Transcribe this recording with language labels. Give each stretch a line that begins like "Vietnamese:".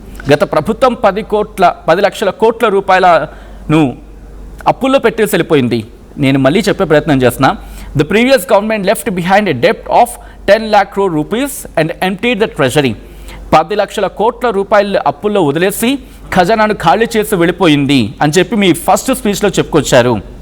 Telugu: గత ప్రభుత్వం 10 లక్షల కోట్ల రూపాయలను అప్పుల్లో పెట్టేసి వెళ్ళిపోయింది. నేను మళ్ళీ చెప్పే ప్రయత్నం చేస్తున్నా.
English: The previous government left behind a debt of 10 lakh crore rupees and emptied the treasury.
Telugu: 10 లక్షల కోట్ల రూపాయలు అప్పుల్లో వదిలేసి ఖజానాను ఖాళీ చేసి వెళ్ళిపోయింది అని చెప్పి మీ ఫస్ట్ స్పీచ్లో చెప్పుకొచ్చారు.